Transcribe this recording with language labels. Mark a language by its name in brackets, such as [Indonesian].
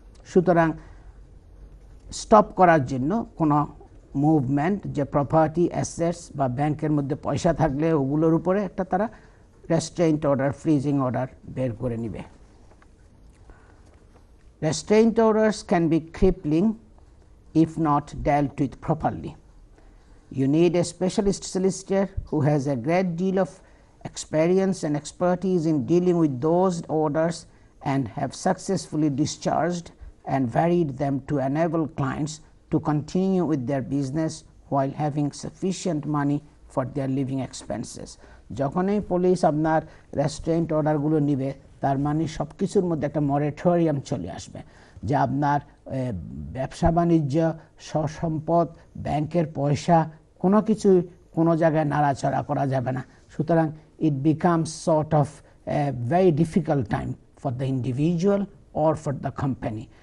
[Bangla] সুতরাং স্টপ করার জন্য কোনো মুভমেন্ট, যে প্রপার্টি, অ্যাসেটস বা ব্যাংকের মধ্যে পয়সা থাকলে ওগুলোর উপরে একটা তারা রেস্ট্রেইন্ট অর্ডার, ফ্রিজিং অর্ডার বের করে নিবে। [English] Restraint orders can be crippling if not dealt with properly. You need a specialist solicitor who has a great deal of experience and expertise in dealing with those orders and have successfully discharged and varied them to enable clients to continue with their business while having sufficient money for their living expenses. [Bangla] যখনই police আপনার রেস্ট্রেইন্ট অর্ডারগুলো নিবে, তার মানে সব কিছুর মধ্যে একটা মরেটোরিয়াম চলে আসবে, যে আপনার ব্যবসা বাণিজ্য, সম্পদ, ব্যাংকের পয়সা কোনো কিছু কোনো জায়গায় নাড়াচাড়া করা যাবে না। [English] সুতরাং it becomes sort of very difficult time for the individual or for the company.